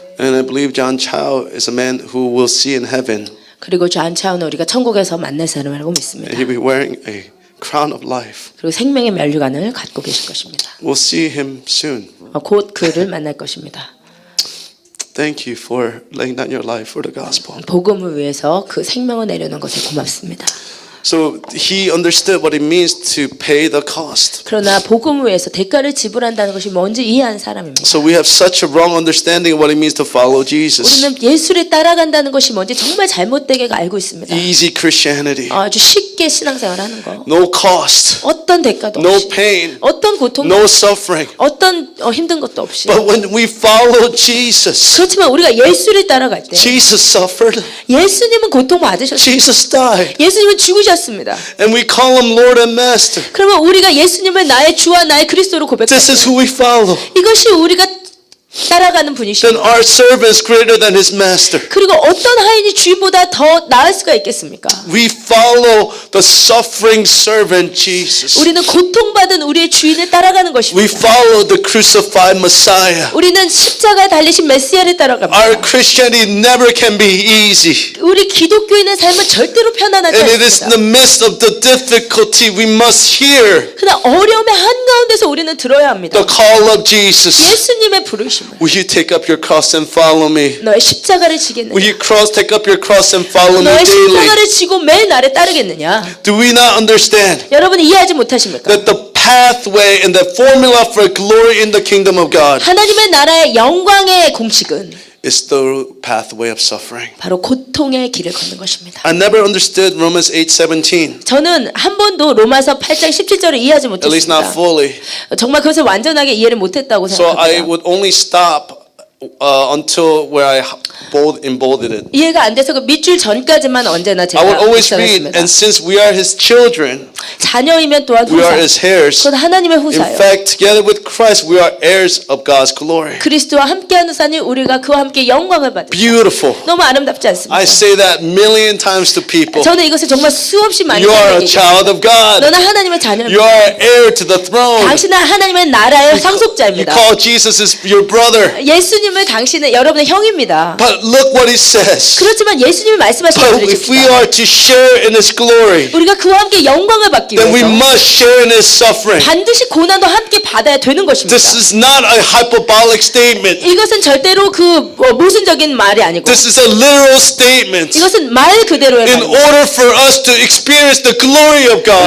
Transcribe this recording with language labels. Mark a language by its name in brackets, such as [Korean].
[English] And I believe John Chow is a man who we'll see in heaven. [Korean] 그리고 존 차우는 우리가 천국에서 만날 사람이라고 믿습니다. [English] And he'll be wearing a crown of life. [Korean] 그리고 생명의 면류관을 갖고 계실 것입니다. [English] We'll see him soon. [Korean] 곧 그를 만날 것입니다. [English] Thank you for laying down your life for the gospel. [Korean] 복음을 위해서 그 생명을 내려놓은 것에 고맙습니다. [English] So he understood what it means to pay the cost. [Korean] 그러나 복음을 위해서 대가를 지불한다는 것이 뭔지 이해한 사람입니다. [English] So we have such a wrong understanding of what it means to follow Jesus. [Korean] 우리는 예수를 따라간다는 것이 뭔지 정말 잘못되게 알고 있습니다. [English] Easy Christianity. [Korean] 아주 쉽게 신앙생활하는 거. [English] No cost. [Korean] 어떤 대가도 [English] No [Korean] 없이. [English] pain. [Korean] 어떤 고통도 [English] No [Korean] 없이. [English] suffering. [Korean] 어떤 힘든 것도 없이. [English] But when we follow Jesus, [Korean] 그렇지만 우리가 예수를 따라갈 때 [English] Jesus suffered. [Korean] 예수님은 고통 받으셨습니다. [English] Jesus died. [Korean] 예수님은 죽으셨습니다. [English] And we call him Lord and Master. [Korean] 그러면 우리가 예수님을 나의 주와 나의 그리스도로 [English] This [Korean] 고백합니다. [English] is who we follow. [Korean] 이것이 우리가 따라가는 분이시죠. [English] Then our servant is greater than his master. [Korean] 그리고 어떤 하인이 주인보다 더 나을 수가 있겠습니까? [English] We follow the suffering servant Jesus. [Korean] 우리는 고통받은 우리의 주인을 따라가는 것입니다. [English] We follow the crucified Messiah. [Korean] 우리는 십자가에 달리신 메시아를 따라갑니다. [English] Our Christianity never can be easy. [Korean] 우리 기독교인의 삶은 절대로 편안하지 [English] And it is in [Korean] 않습니다. [English] the midst of the difficulty we must hear [Korean] 그러나 어려움의 한가운데서 우리는 들어야 합니다. [English] the call of Jesus. [Korean] 예수님의 부르심을. [English] Will you take up your cross and follow me? [Korean] 너의 십자가를 지겠느냐? [English] Will you take up your cross and follow me [Korean] 너의 [English] daily? [Korean] 십자가를 지고 매일 나를 따르겠느냐? [English] Do we not understand [Korean] 여러분 이해하지 못하십니까? [English] that the pathway and the formula for glory in the kingdom of God [Korean] 하나님의 나라의 영광의 공식은 [English] is the pathway of suffering? [Korean] 바로 고통의 길을 걷는 것입니다. [English] I never understood Romans 8:17. [Korean] 저는 한 번도 로마서 8장 17절을 이해하지 [English] At least not [Korean] 못했습니다. [English] fully. [Korean] 정말 그것을 완전하게 이해를 못했다고 [English] So I [Korean] 생각합니다. [English] would only stop until where I emboldened it. [Korean] 이해가 안 돼서 그 밑줄 전까지만 언제나 [English] I [Korean] 제가 [English] would always read, [Korean] 묵상했습니다. [English] and since we are his children, [Korean] 자녀이면 또한 [English] we are [Korean] 후사. [English] his heirs. [Korean] 그건 하나님의 [English] In [Korean] 후사예요. [English] fact, together with Christ, we are heirs of God's glory. [Korean] 그리스도와 함께하는 사니 우리가 그와 함께 영광을 받는. [English] Beautiful. [Korean] 너무 아름답지 않습니까? [English] I say that million times to people. [Korean] 저는 이것을 정말 수없이 많이 [English] You are a [Korean] 얘기해요. [English] child of God. [Korean] 너는 하나님의 자녀입니다. [English] You are heir to the throne. [Korean] 당신은 하나님의 나라의 [English] You [Korean] 상속자입니다. [English] call Jesus as your brother. [Korean] 예수님을 당신은 여러분의 형입니다. [English] But look what he says. [Korean] 그렇지만 예수님이 말씀하신 [English] But [Korean] 것을 [English] if we [Korean] 지킵시다. [English] are to share in his glory, [Korean] 우리가 그와 함께 영광을 받기 [English] then we [Korean] 위해서 [English] must share in his suffering. [Korean] 반드시 고난도 함께 받아야 되는 것입니다. [English] This is not a hyperbolic statement. [Korean] 이것은 절대로 그 모순적인 말이 아니고 [English] This is a literal statement. [Korean] 이것은 말 그대로의 [English] In [Korean] 말입니다. [English] order for us to experience the glory of God,